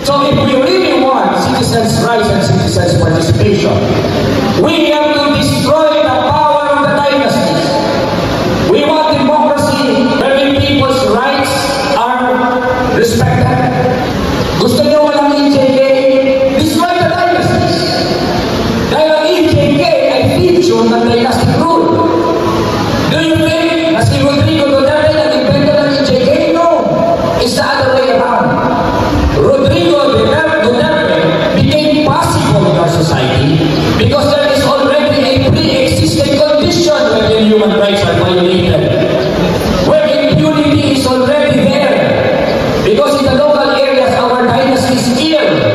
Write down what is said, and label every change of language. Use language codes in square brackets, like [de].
[en] So if we really want citizens' rights and citizens' participation, we have to destroy the power of the dynasties. We want democracy wherein people's rights are respected. [tl] Gusto niyo walang EJK? [en] Destroy the dynasties. [tl] Dahil ang EJK ay feature ng dynastic rule. [en] Do you think [tl] na si Rodrigo Duterte nag-invento ng EJK? No. [en] It's the other way around. Rodrigo Duterte became possible in our society because there is already a pre-existing condition wherein human rights are violated. Where impunity is already there. Because in the local areas, our dynasty is ill.